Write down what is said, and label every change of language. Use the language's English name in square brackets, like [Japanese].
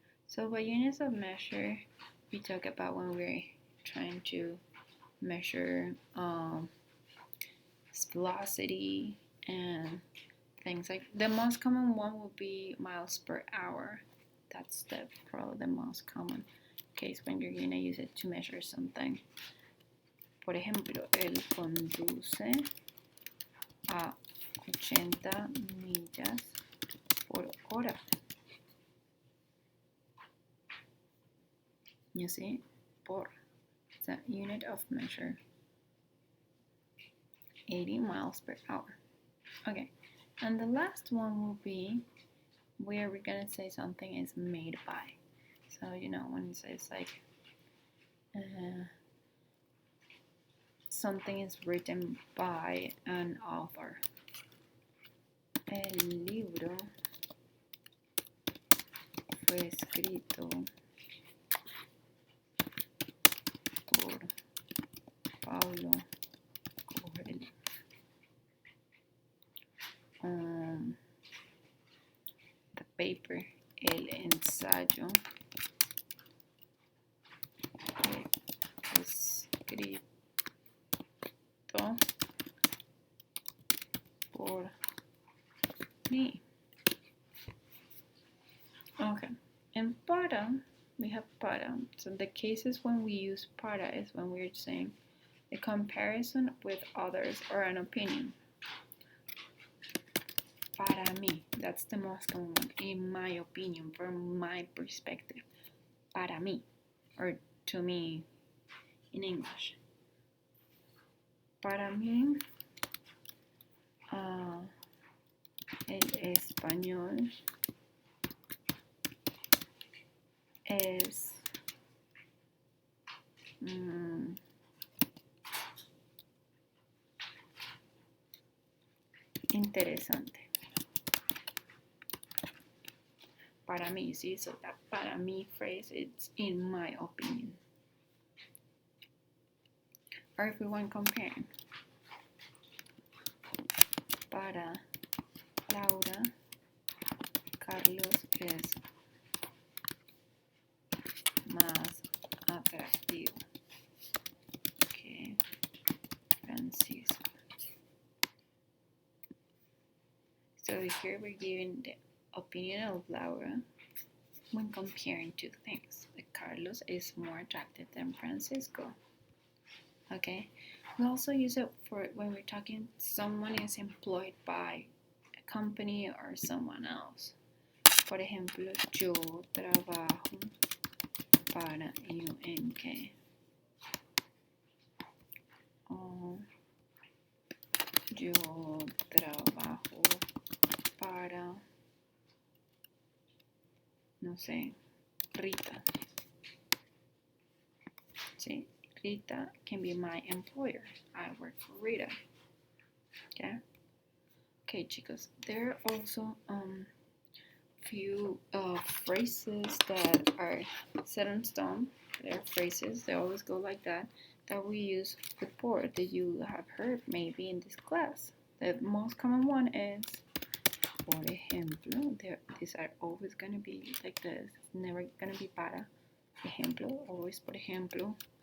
[English] So by units of measure, we talk about when we're trying to measure velocity and things like. The most common one would be miles per hour. That's probably the most common case when you're gonna use it to measure something. [Spanish] Por ejemplo, él conduce a 80 millas por hora. [English] You see, por, it's a unit of measure. 80 miles per hour. Okay, and the last one will be where we're gonna say something is made by. So you know when it says like something is written by an author. [Spanish] El libro fue escrito por Paulo Coelho. [English] The paper, [Spanish] el ensayo, escrito por mí. [English] Okay, and para, we have para. So the cases when we use para is when we're saying a comparison with others or an opinion. [Spanish] Para mí, [English] that's the most common one, in my opinion, from my perspective. [Spanish] Para mí, [English] or to me in English. [Spanish] Para mí, el español es interesante. Para mí, [English] see, so that para mí phrase, it's in my opinion. Or if we want comparing. [Spanish] Para Laura, Carlos es más atractivo que Francisco. [English] So here we're giving the opinion of Laura when comparing two things. Like Carlos is more attractive than Francisco. Okay, we also use it for when we're talking someone is employed by a company or someone else. [Spanish] Por ejemplo, yo trabajo para UNK. Yo trabajo para, no sé, Rita. [English] See, Rita can be my employer. I work for Rita. Okay, chicos. There are also few phrases that are set in stone. They're phrases. They always go like that we use with por that you have heard maybe in this class. The most common one is [Spanish] Por ejemplo, [English] these are always going to be like this. It's never going to be para. [Spanish] Ejemplo, always por ejemplo.